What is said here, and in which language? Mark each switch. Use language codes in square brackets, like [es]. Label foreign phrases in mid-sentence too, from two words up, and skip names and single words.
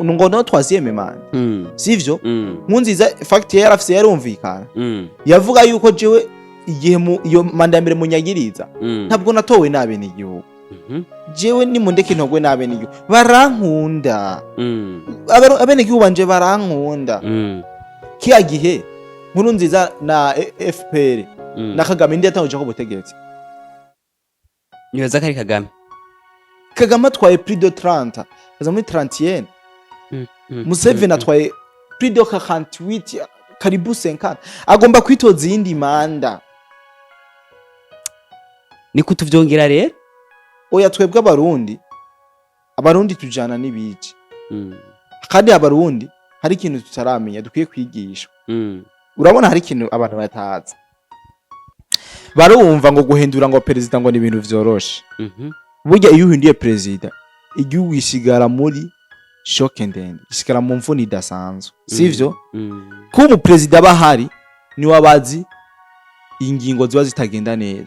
[rn] ngo no twaziyeme man sivyo nkuru nziza fact yarafise yarumvikana yavuga yuko jewe igihe iyo manda mbere munyagiriza ntabwo natowe nabe n'igihugu jewe ni mundeke ntogwe nabe n'igihugu barankunda abene gihugu banje barankunda kiya gihe nkuru nziza na FPR na Kagame ndi yatanguje ko butegetsi nibaza kari Kagame atwaye [fr] plus de 30 [rn] kaza muri 31 Museveni atwaye [fr] plus de 48 [rn] karibu 50 agomba kwitoza yindi manda ni kutuvyongera rero oya twebwe abarundi tujana n'ibiki kandi abarundi hari ikintu tutaramenya dukwiye kwigishwa urabona hari ikintu abantu batazi barumva ngo guhindura ngo perezida ngo ni ibintu vyoroshe burya iyo uhinduye perezida igihugu gisigara muri shock ndende gisigara mu mvune idasanzwe sivyo ko umuperezida bahari ni wabazi ingingo ziba zitagenda neza